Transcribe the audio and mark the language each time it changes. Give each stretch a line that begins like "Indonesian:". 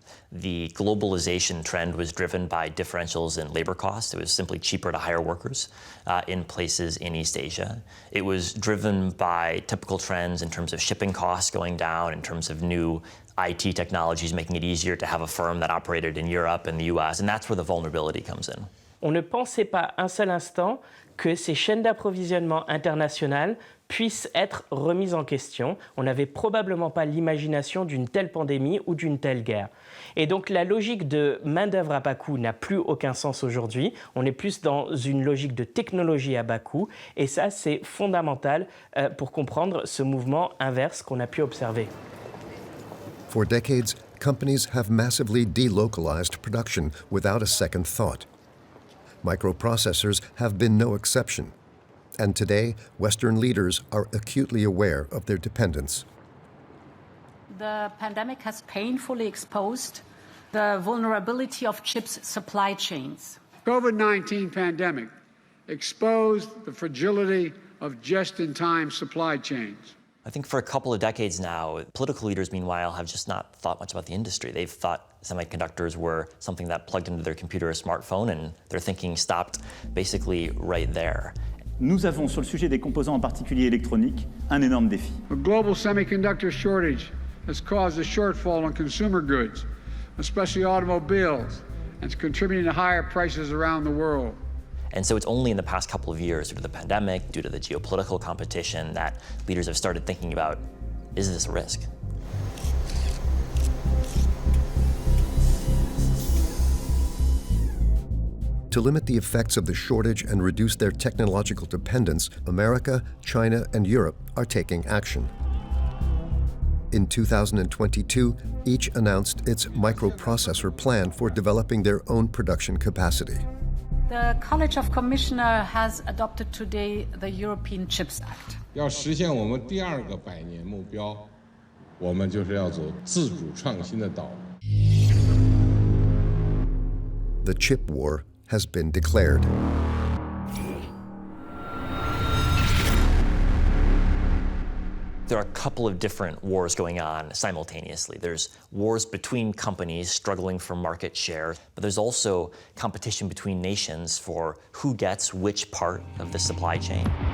English: The globalization trend was driven by differentials in labor costs. It was simply cheaper to hire workers in places in East Asia. It was driven by typical trends in terms of shipping costs going down, in terms of new IT technologies making it easier to have a firm that operated in Europe and the US, and that's where the vulnerability comes in.
French: On ne pensait pas un seul instant que ces chaînes d'approvisionnement internationales puissent être remises en question. On n'avait probablement pas l'imagination d'une telle pandémie ou d'une telle guerre. Et donc la logique de main-d'œuvre à bas coût n'a plus aucun sens aujourd'hui. On est plus dans une logique de technologie à bas coût. Et ça, c'est fondamental pour comprendre ce mouvement inverse qu'on a pu observer.
English: For decades, companies have massively delocalized production without a second thought. Microprocessors have been no exception. And today, Western leaders are acutely aware of their dependence. The pandemic has painfully exposed the vulnerability of chips supply chains. COVID-19 pandemic exposed the fragility of just-in-time supply chains. I think for a couple of decades now, political leaders, meanwhile, have just not thought much about the industry. They've thought semiconductors were something that plugged into their computer or smartphone, and their thinking stopped basically right there.
French: Nous avons, sur le sujet des composants en particulier électroniques, un énorme défi.
English: The global semiconductor shortage has caused a shortfall in consumer goods, especially automobiles, and it's contributing to higher prices around the world. And so it's only in the past couple of years, due to the pandemic, due to the geopolitical competition, that leaders have started thinking about, is this a risk? To limit the effects of the shortage and reduce their technological dependence, America, China, and Europe are taking action. In 2022, each announced its microprocessor plan for developing their own production capacity. The College of Commissioners has adopted today the European Chips Act.
Chinese: 要实现我们第二个百年目标，我们就是要走自主创新的道路。
English: The chip war has been declared. There are a couple of different wars going on simultaneously. There's wars between companies struggling for market share, but there's also competition between nations for who gets which part of the supply chain.